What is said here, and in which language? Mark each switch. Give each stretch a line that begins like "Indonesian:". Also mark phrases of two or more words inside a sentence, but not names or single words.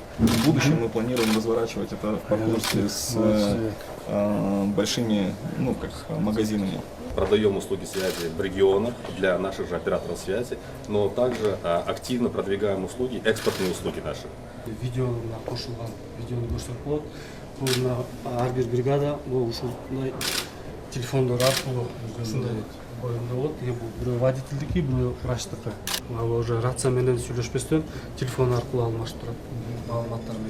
Russian: В будущем мы планируем разворачивать это в партнерстве с большими, магазинами. Продаем услуги связи в регионах для наших же операторов связи, но также активно продвигаем услуги, экспортные услуги наши.
Kyrgyz: Видео на кошулган, видеоны көрсөтүп болот. Бул ар бир бригада бул ушундай телефондор аркылуу ушундай боюнда болот. Бул бирөө водительдики, бирөө врачтыкы. Ал уже рация менен сүйлөшпөстөн телефон аркылуу алмашып турат маалыматтар менен.